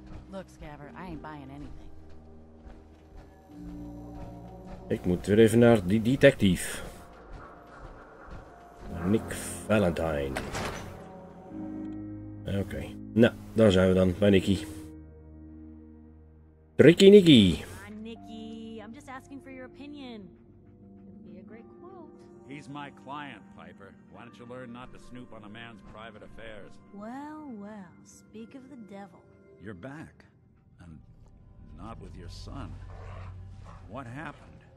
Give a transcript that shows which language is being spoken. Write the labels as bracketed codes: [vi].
[en] Look, Scabber, I ain't buying anything. [nl] Ik moet weer even naar die detective. Nick Valentine. Oké. Nou, daar zijn we dan bij Nicky. [en] Tricky Nicky. Nicky, I'm just asking for your opinion. Could be a great quote. He's my client, Piper. Why don't you learn not to snoop on a man's private affairs? Well, well, speak of the devil. You're back. And not with your son. What happened?